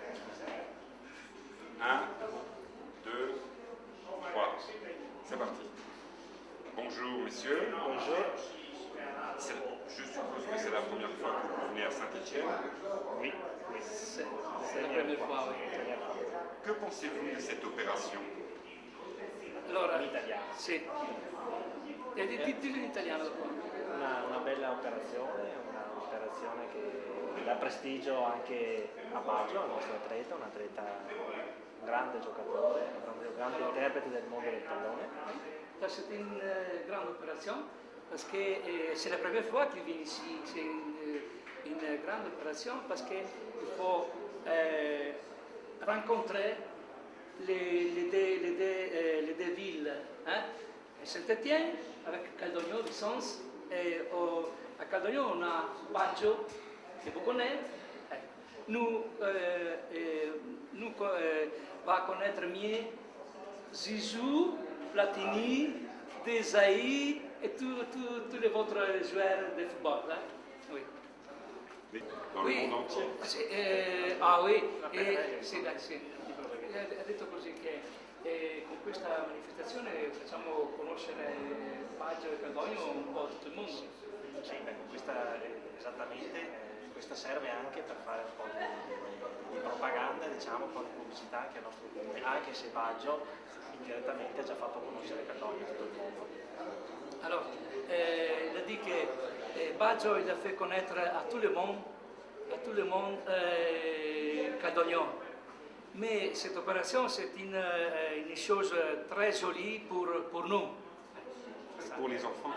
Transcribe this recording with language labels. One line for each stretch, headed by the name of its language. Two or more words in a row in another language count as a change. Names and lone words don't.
French: 1, 2, 3. C'est parti. Bonjour messieurs. Bonjour. Je suppose que c'est la première fois que vous venez à Saint-Étienne. Oui. C'est la première fois, oui. Que pensez-vous de cette opération?
Italian: Allora, In italiano. sì. Dillo in italiano dopo. Una bella operazione, un'operazione che dà prestigio anche a Baggio, al nostro atleta, un atleta, un grande giocatore, un grande interprete del mondo del pallone.
French: C'est une grande opération parce que c'est la première fois qu'il vient ici. C'est une grande opération parce qu'il faut rencontrer les deux villes. Hein? Saint-Étienne avec Caldogno, Vicence. Et à Caldogno, on a Baggio, que vous connaissez. Nous va connaître mieux Zizou, Platini, Desailly et tous les autres joueurs de football. Hein? Oui. Dans le monde entier. Oui,
Italian: sì. Ha detto così che con questa manifestazione facciamo conoscere Baggio e Caldogno un po' a tutto il mondo. Sì, questa serve anche per fare un po' di propaganda, diciamo, un po' di pubblicità anche al nostro comune, anche se Baggio indirettamente ha già fatto conoscere Caldogno a tutto il mondo.
French: Alors, il a dit que Baggio il a fait connaître à tout le monde Caldogno. Mais cette opération, c'est une chose très jolie pour nous. Pour les enfants.